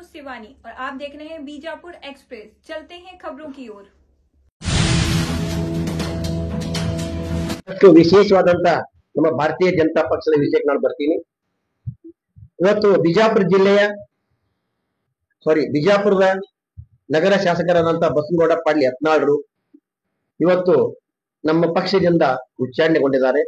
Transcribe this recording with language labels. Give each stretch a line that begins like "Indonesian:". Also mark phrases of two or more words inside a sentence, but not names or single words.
Hindi: शिवानी और आप देख रहे हैं बीजापुर एक्सप्रेस। चलते हैं खबरों की ओर।
Kannada: ವಿಶೇಷವಾದಂತ ನಮ್ಮ ಭಾರತೀಯ ಜನತಾ ಪಕ್ಷದ ವಿಷಯಕ್ಕೆ ನಾನು ಬರ್ತೀನಿ. ಇವತ್ತು ಬಿಜಾಪುರದ ನಗರ ಶಾಸಕರಾದಂತಹ ಬಸನಗೌಡ ಪಾಟೀಲ್ ಯತ್ನಾಳರು ಇವತ್ತು ನಮ್ಮ ಪಕ್ಷದಿಂದ ಉಚ್ಚಾಟನೆಗೊಂಡಿದ್ದಾರೆ.